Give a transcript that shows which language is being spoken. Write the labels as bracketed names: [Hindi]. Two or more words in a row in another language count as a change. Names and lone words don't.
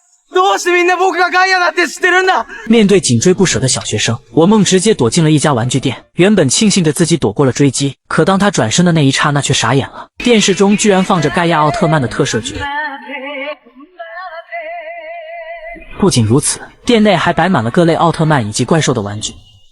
[Japanese] どうしてみんな僕がガイアだって知ってるんだ？ [Chinese] 面对紧追不舍的小学生，我梦直接躲进了一家玩具店。原本庆幸着自己躲过了追击，可当他转身的那一刹那却傻眼了。电视中居然放着盖亚奥特曼的特摄剧。不仅如此，店内还摆满了各类奥特曼以及怪兽的玩具。